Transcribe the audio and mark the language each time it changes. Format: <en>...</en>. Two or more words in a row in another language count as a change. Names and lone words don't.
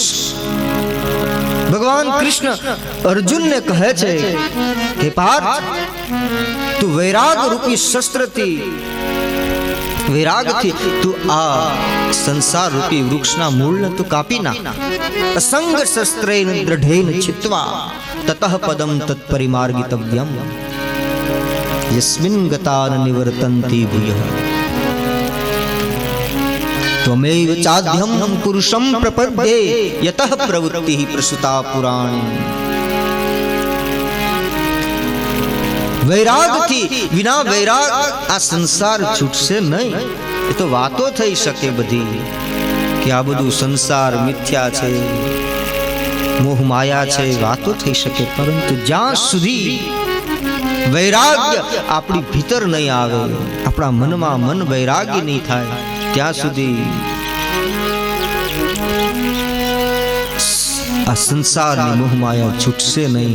<gu>ભગવાન કૃષ્ણ અર્જુનને કહે છે કે પાર્થ, તું વૈરાગ રૂપી શસ્ત્રથી, વૈરાગથી તું આ સંસાર રૂપી વૃક્ષના મૂળને તું કાપી નાખ.</gu> <sa>અસંગ શસ્ત્રેન દ્રઢેન છિત્વા તતઃ પદમ તત્પરિમાર્ગિતવ્યમ યસ્મિન ગતા ન નિવર્તન્તિ ભૂયઃ. त्वमेव चाद्यं पुरुषं प्रपद्ये यतः प्रवृत्तिः प्रसूता पुराणी।</sa> <gu>વૈરાગ થી વિના વૈરાગ આ સંસાર छूटશે નહીં। એ તો વાતો થઈ શકે બધી કે આ બધું સંસાર મિથ્યા છે, મોહ માયા છે, વાતો થઈ શકે, પરંતુ જ્યાં સુધી વૈરાગ્ય આપણી ભીતર નહીં આવે, આપણા મનમાં મન વૈરાગ્ય નહીં થાય, ત્યાં સુધી આ સંસારની મોહ માયા છૂટશે નહીં।</gu>